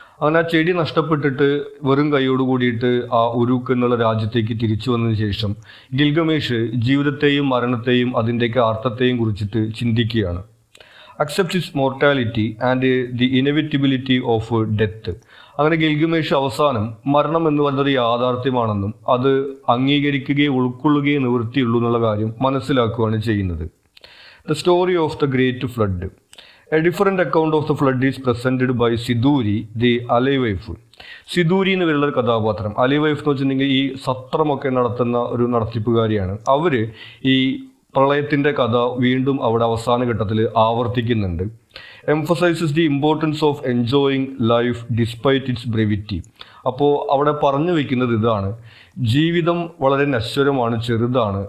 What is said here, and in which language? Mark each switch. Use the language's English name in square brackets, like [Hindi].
[Malayalam] അങ്ങനെ ആ ചെടി നഷ്ടപ്പെട്ടിട്ട് വെറും കൈയോട് കൂടിയിട്ട് ആ ഉറൂക്ക് എന്നുള്ള രാജ്യത്തേക്ക് തിരിച്ചു വന്നതിന് ശേഷം ഗിൽഗമേഷ് ജീവിതത്തെയും മരണത്തെയും അതിൻ്റെയൊക്കെ അർത്ഥത്തെയും കുറിച്ചിട്ട് ചിന്തിക്കുകയാണ്. [English] Accept his mortality and the inevitability of death. [Malayalam] അങ്ങനെ ഗിൽഗമേഷ് അവസാനം മരണം എന്ന് പറയുന്നത് യാഥാർത്ഥ്യമാണെന്നും അത് അംഗീകരിക്കുകയും ഉൾക്കൊള്ളുകയും നിവൃത്തിയുള്ളൂ എന്നുള്ള കാര്യം മനസ്സിലാക്കുകയാണ് ചെയ്യുന്നത്. [English] The story of the great flood. A different account of the flood is presented by Siduri the alewife. [Malayalam] സിദൂരി എന്ന് പേരുള്ള ഒരു കഥാപാത്രം. അലൈവൈഫ് എന്ന് വെച്ചിട്ടുണ്ടെങ്കിൽ ഈ സത്രമൊക്കെ നടത്തുന്ന ഒരു നടത്തിപ്പുകാരിയാണ്. അവർ ഈ പ്രളയത്തിൻ്റെ കഥ വീണ്ടും അവിടെ അവസാന ഘട്ടത്തിൽ ആവർത്തിക്കുന്നുണ്ട്. [English] Emphasizes the importance of enjoying life despite its brevity. [Malayalam] അപ്പോൾ അവിടെ പറഞ്ഞു വെക്കുന്നത് ഇതാണ്, ജീവിതം വളരെ നശ്വരമാണ്, ചെറുതാണ്.